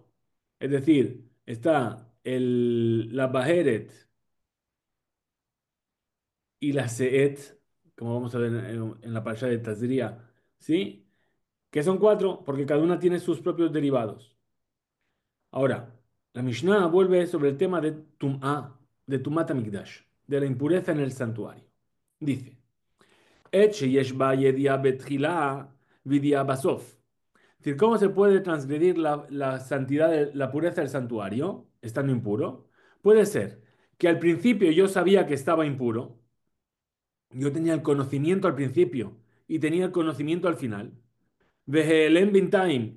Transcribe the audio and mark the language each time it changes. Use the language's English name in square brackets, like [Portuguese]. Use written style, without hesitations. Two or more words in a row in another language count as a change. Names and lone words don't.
[Spanish] Es decir, está la Baheret y la Seet, como vamos a ver en la parasha de Tazria, ¿sí? Que son cuatro, porque cada una tiene sus propios derivados. Ahora, la Mishnah vuelve sobre el tema de de [Hebrew] טומאת המקדש, [Spanish] de la impureza en el santuario. Dice. [Hebrew] את שיש בה ידיעה בתחילה וידיעה בסוף. [Spanish] Es decir, ¿cómo se puede transgredir la santidad, la pureza del santuario, estando impuro? Puede ser que al principio yo sabía que estaba impuro, yo tenía el conocimiento al principio y tenía el conocimiento al final. [Hebrew] והעלם בינתיים.